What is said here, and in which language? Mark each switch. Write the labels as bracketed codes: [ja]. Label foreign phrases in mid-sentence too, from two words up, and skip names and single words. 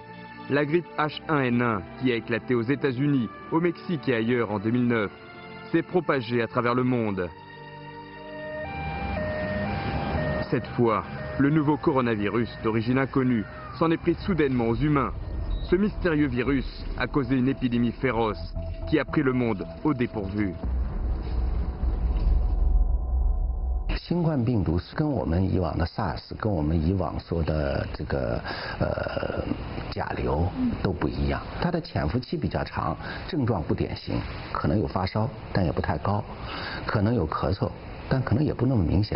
[fr] La grippe H1N1, qui a éclaté aux États-Unis, au Mexique et ailleurs en 2009, s'est propagée à travers le monde. Cette fois, le nouveau coronavirus d'origine inconnue s'en est pris soudainement aux humains. Ce mystérieux virus a causé une épidémie féroce qui a pris le monde au dépourvu. [zh] 新冠病毒跟我们以往的 SARS 跟我们以往说的这个甲流都不一样，它的潜伏期比较长，症状不典型，可能有发烧，但也不太高，可能有咳嗽，但可能也不那么明显。